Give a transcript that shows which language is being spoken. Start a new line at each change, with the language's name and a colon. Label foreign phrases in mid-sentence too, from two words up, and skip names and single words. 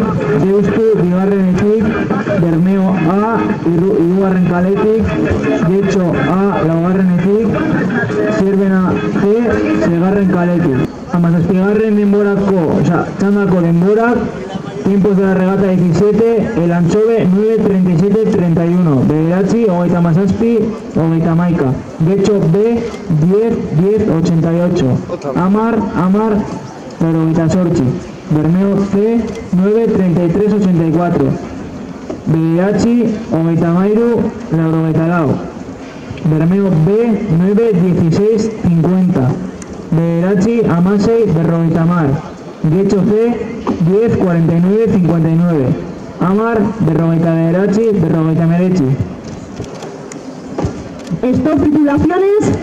Basque: Deustu, bigarrenetik, Bermeo A, hirugarren kaletik, Getxo A, laugarrenetik, Zierbena C, seigarren kaletik. Hamazazpigarren denborako, txandako denborak,
Spanish: tiempos de la regata 17, el Anchove
Basque: 9:37:31, Bederatzi, hogeita mazazpi, hogeita hamaika, Getxo B 10:10:88, Amar, hogeita zortzi, Bermeo C 9:33:84, Bederatzi, hogeita hamairu, laurogeita lau, Bermeo B 9:16:50, Bederatzi, amasei, berrogeita hamar, Getxo C 10:49:59, Amar, berrogeita bederatzi, berrogeita hemeretzi.
Spanish: Stop tripulaciones.